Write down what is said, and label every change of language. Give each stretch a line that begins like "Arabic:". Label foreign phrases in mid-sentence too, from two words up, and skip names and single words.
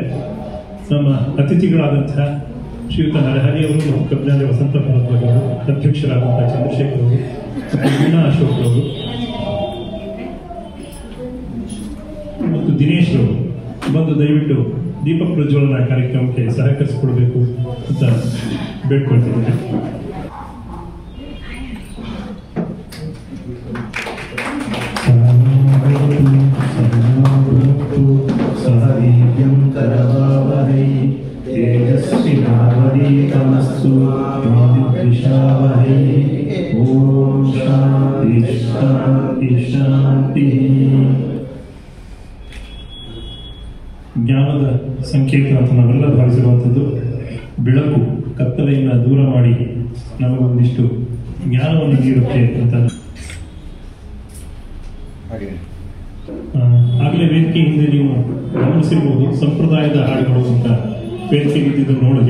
Kannada: ನಮ್ಮ ಅತಿಥಿಗಳಾದಂತಹ ಶ್ರೀಯುತ ನರಹರಿಯವರು, ಕಬ್ಜಾಂಜ ವಸಂತ ಭರದ್ವಾಜ್ ಅವರು, ಅಧ್ಯಕ್ಷರಾದಂತಹ ಚಂದ್ರಶೇಖರ್ ಅವರು, ವೀಣಾ ಅಶೋಕ್ ಅವರು ಮತ್ತು ದಿನೇಶ್ ಅವರು ಬಂದು ದಯವಿಟ್ಟು ದೀಪ ಪ್ರಜ್ವಲನ ಕಾರ್ಯಕ್ರಮಕ್ಕೆ ಸಹಕರಿಸಿಕೊಡ್ಬೇಕು ಅಂತ ಬೇಡ್ಕೊಳ್ತಿದ್ದೇನೆ.
Sanskrit: तेजस्विनावधीतमस्तु द्विषावहै। ओम शांति शांति शांति।
Kannada: ಜ್ಞಾನದ ಸಂಕೇತ ಅಂತ ನಾವೆಲ್ಲ ಭಾವಿಸಿರುವಂಥದ್ದು ಬೆಳಕು ಕತ್ತಲೆಯನ್ನು ದೂರ ಮಾಡಿ ನಮಗೊಂದಿಷ್ಟು ಜ್ಞಾನವನ್ನು ನೀಡುತ್ತೆ ಅಂತ. ಆಗಲೇ ವೇದಿಕೆ ಹಿಂದೆ ನೀವು ಗಮನಿಸಿರ್ಬೋದು, ಸಂಪ್ರದಾಯದ ಹಾಡುಗಳು ಅಂತ ವೇದಿಕೆ ಇದ್ದಿದ್ದನ್ನು ನೋಡಿದ್ವಿ.